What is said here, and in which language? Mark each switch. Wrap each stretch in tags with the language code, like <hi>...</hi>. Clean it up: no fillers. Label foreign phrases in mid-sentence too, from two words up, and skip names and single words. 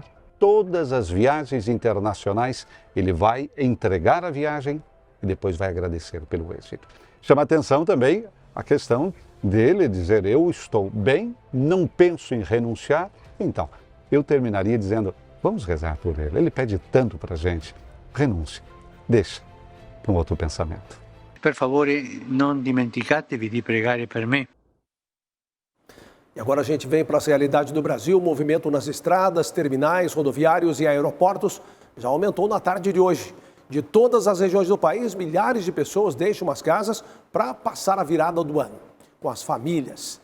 <pt>Todas as viagens internacionais, ele vai entregar a viagem e depois vai agradecer pelo êxito. Chama atenção também a questão dele dizer: eu estou bem, não penso em renunciar. Então, eu terminaria dizendo: Vamos rezar por ele. Ele pede tanto para a gente. Renúncia. Deixa para um outro pensamento.</pt> <it>Per favore, non dimenticatevi di pregare per me.</it> <pt>E agora a gente vem para a realidade do Brasil. O movimento nas estradas, terminais, rodoviários e aeroportos já aumentou na tarde de hoje. De todas as regiões do país, milhares de pessoas deixam as casas para passar a virada do ano com as famílias.</pt>